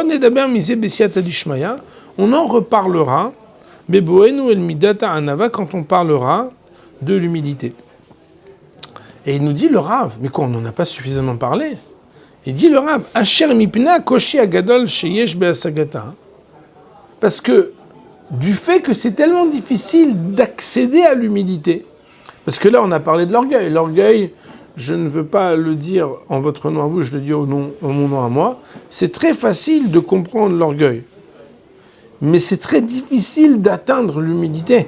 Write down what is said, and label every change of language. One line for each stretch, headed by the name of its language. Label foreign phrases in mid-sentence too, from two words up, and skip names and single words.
French: On en reparlera, quand on parlera de l'humilité. Et il nous dit le Rav, mais quoi, on n'en a pas suffisamment parlé. Il dit le Rav,
Hebrew: אשר מפני קושי הגדול שיש בהשגתה.
French: Parce que du fait que c'est tellement difficile d'accéder à l'humilité, parce que là on a parlé de l'orgueil. L'orgueil, je ne veux pas le dire en votre nom à vous, je le dis en mon nom à moi. C'est très facile de comprendre l'orgueil, mais c'est très difficile d'atteindre l'humilité.